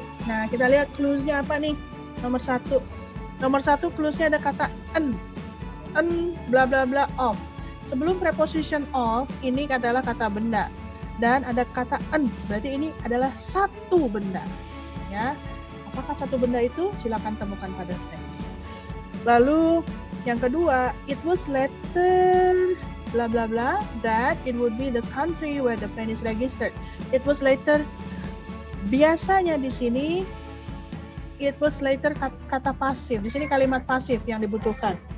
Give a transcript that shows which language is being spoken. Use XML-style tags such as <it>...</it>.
<id>Nah, kita lihat clues-nya apa nih? Nomor 1. Nomor 1 clues-nya ada kata en, bla bla bla of. Sebelum preposition of, ini adalah kata benda. Dan ada kata en, berarti ini adalah satu benda. Ya. Apakah satu benda itu? Silakan temukan pada teks.</id> <en>Lalu yang kedua, it was later bla bla bla that it would be the country where the plane is registered. It was later,</en> <id>biasanya di sini</id> <en>it was later</en> <id>kata pasif. Di sini kalimat pasif yang dibutuhkan.</id>